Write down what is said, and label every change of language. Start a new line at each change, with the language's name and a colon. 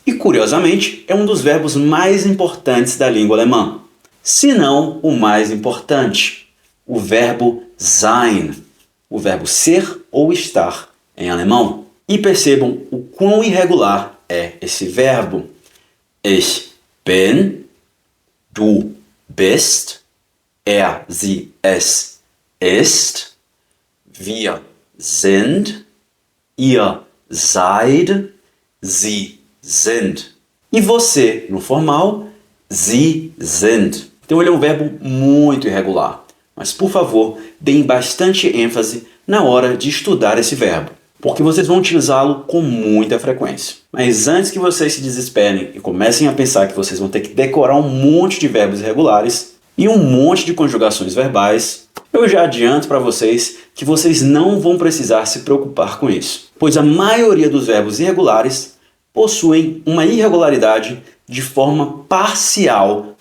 Portuguese: E, curiosamente, é um dos verbos mais importantes da língua alemã. Se não o mais importante, o verbo sein, o verbo ser ou estar em alemão. E percebam o quão irregular é esse verbo.
German: Ich bin, du bist, sie, es ist, wir sind, ihr seid, sie sind.
Portuguese: E você, no formal,
German: sie sind.
Portuguese: Então ele é um verbo muito irregular. Mas, por favor, deem bastante ênfase na hora de estudar esse verbo, porque vocês vão utilizá-lo com muita frequência. Mas antes que vocês se desesperem e comecem a pensar que vocês vão ter que decorar um monte de verbos irregulares e um monte de conjugações verbais, eu já adianto para vocês que vocês não vão precisar se preocupar com isso, pois a maioria dos verbos irregulares possuem uma irregularidade de forma parcial.